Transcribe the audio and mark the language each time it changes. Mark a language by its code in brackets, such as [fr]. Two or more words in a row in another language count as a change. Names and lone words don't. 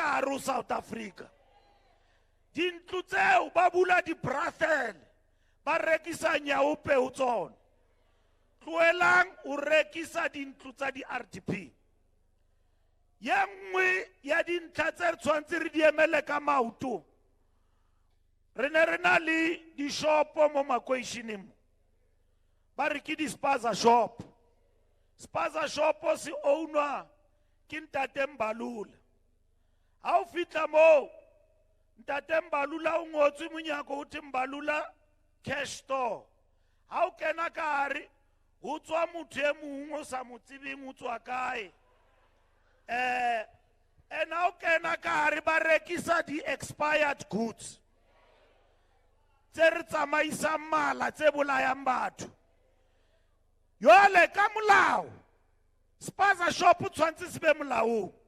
[st] ka hare ho South Africa dintlo tseo ba bula di brothel ba rekisa nyaope ho tsona tloelang o rekisa dintlo tsa di RDP ya nngwe ya dintlha tse re tshwantse re di emele ka maoto re ne re na le dishopo mo makweišeneng ba re ke di-spaza shop se ownwa ke Ntate Mbalula ha o fitla mo Ntate Mbalula o ngotswe monyako ho the Mbalula cash store ha o kena ka hare ho tswa motho e mongwe o sa mo tsebeng o tswa kae ena o kena ka hare ba rekisa di- [en] expired goods [st] tse re tsamaisang mala tse bolayang batho yole ka molao spaza shop tshwantse se be molaong